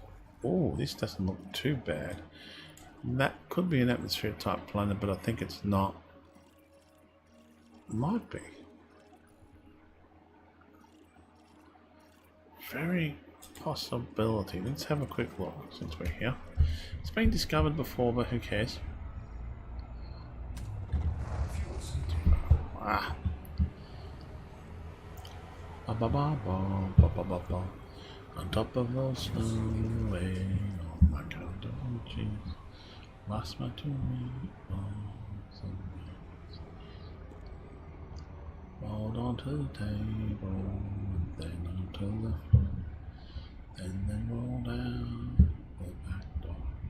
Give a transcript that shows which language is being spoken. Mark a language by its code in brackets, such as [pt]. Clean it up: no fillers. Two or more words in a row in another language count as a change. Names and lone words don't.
[en] Oh, this doesn't look too bad. That could be an atmosphere type planet, but I think it's not. Might be. Very possibility. Let's have a quick look since we're here. It's been discovered before, but who cares? Ah. Ba ba ba ba ba ba ba ba. On top of the snowway. Oh my god, oh jeez. Lost my two meatballs. Rolled onto the table, and then onto the floor, and then rolled down the back door.